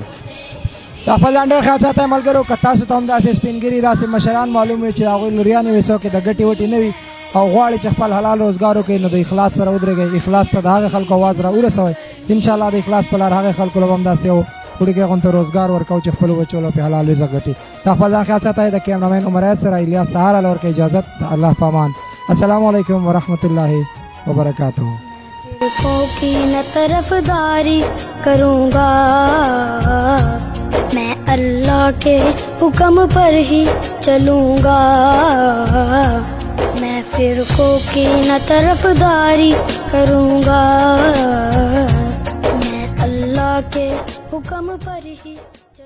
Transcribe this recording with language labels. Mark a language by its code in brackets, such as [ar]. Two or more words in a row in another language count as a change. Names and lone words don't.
[ps] دا خپل ځان ډېر خیال ساتئ ملګرو که تاسو ته هم داسې سپینګري داسې مشران معلوم وي چې د هغوی لوریانې وي څوک یې د ګټې وټې نه وي او غواړي چې خپل حلال روزګار وکړي نو د اخلاص سره ودرېږئ اخلاص ته د هغې خلکو اواز را ورسوئ انشاءالله د اخلاص په لار هغې خلکو له به هم داسې یو وړوکی غونته روزګار ورکوو چې خپلو بچو له پې حلال رزق ګټي دا خپل ځان خیال ساتئ د کیمرامین عمر ایت سره الیاس سهار له ورکوي اجازت د الله په امان [ar] السلام علیکم ورحمۃ اللہ وبرکاتہ [hi] की न तरफदारी करूँगा मैं अल्लाह के हुक्म पर ही चलूँगा मैं फिरकों की न तरफदारी करूँगा मैं अल्लाह के हुक्म पर ही